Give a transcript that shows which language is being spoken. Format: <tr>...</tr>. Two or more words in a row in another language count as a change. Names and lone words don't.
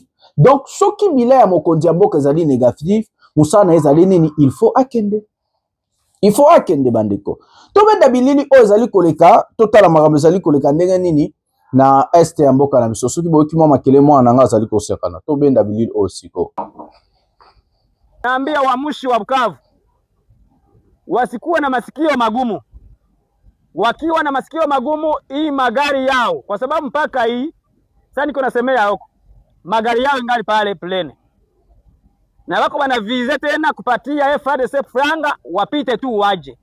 <ln>Donc soki bila ya mokonzi ya mboka ezali négatif, musana ezali nini?</ln> <fr>Il faut</fr> <ln>akende.</ln> <fr>Il faut</fr> <ln>akende bandeko. Tobenda bilili o ezali koleka, totala makambo ezali koleka ndenge nini na Est ya mboka na biso. Soki boyoki mwa makele mwana nga azali kosekana. Tobenda bilili o siko.</ln> <sw>Naambia wamushi wa Bukavu wasikuwe na masikio magumu. Wakiwa na masikio magumu hii magari yao, kwa sababu mpaka hii sasa niko nasemea huko magari yao ingali pale plene na wako wana vize tena kupatia FARDC franga wapite tu waje.</sw>